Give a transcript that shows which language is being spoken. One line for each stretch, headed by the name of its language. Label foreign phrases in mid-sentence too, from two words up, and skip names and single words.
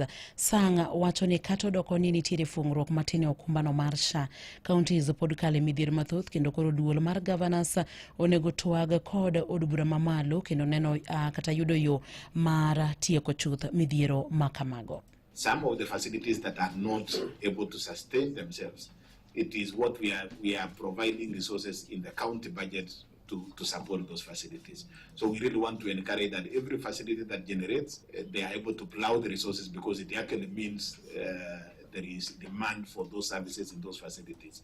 Luo (Kenya and Tanzania): Sang wacho ni kata odoko ni nitiere fung'ruok matin e okumba no mar SHA, counties pod kale midhiero mathoth, kendo koro duol mar governors onego twag kod od bura mamalo kendo neno kata yudo yo mar tieko chuth midhiero makamago.
English: Some of the facilities that are not able to sustain themselves, it is what we are providing resources in the county budget to support those facilities. So we really want to encourage that every facility that generates, they are able to plow the resources, because it actually means there is demand for those services in those facilities.